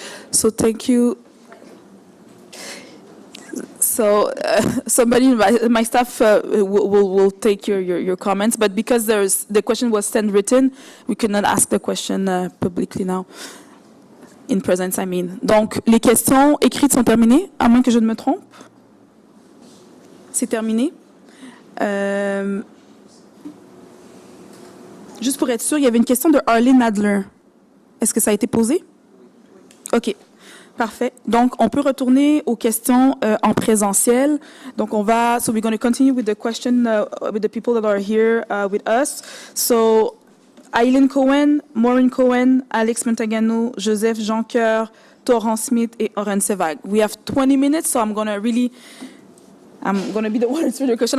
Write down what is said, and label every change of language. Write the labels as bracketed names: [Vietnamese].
[English] So thank you. So somebody, my staff will take your comments, but because the question was sent written, we could not ask the question publicly now. In presence, I mean. [French] Donc, les questions écrites sont terminées, à moins que je ne me trompe. C'est terminé. Juste pour être sûr, il y avait une question de Arlene Adler. Est-ce que ça a été posé? OK. Parfait. Donc, on peut retourner aux questions en présentiel. [English] Donc, so we're going to continue with the question with the people that are here with us. So, Aileen Cohen, Maureen Cohen, Alex Montagano, Joseph Joncoeur, Torrent Smith, et Oren Sevag. We have 20 minutes, so I'm going to be the one answering your question.